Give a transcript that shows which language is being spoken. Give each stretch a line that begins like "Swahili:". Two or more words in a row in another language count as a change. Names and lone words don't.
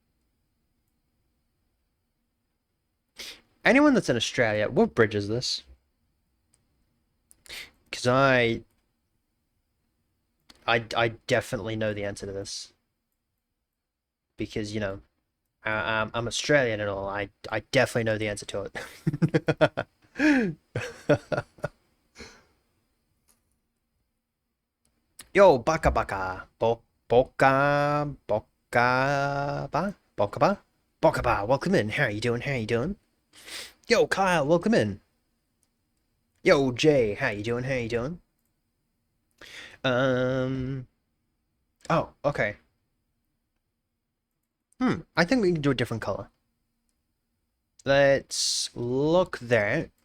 English: Anyone that's in Australia, what bridge is this? Because I definitely know the answer to this. Because, you know, I'm Australian and all. I definitely know the answer to it. Yo, baka baka. Boka ba. Boka ba. Welcome in. How are you doing? Yo, Kyle, welcome in. Yo, Jay, how you doing? How you doing? Um. Oh, okay. I think we can do a different color. Let's look there.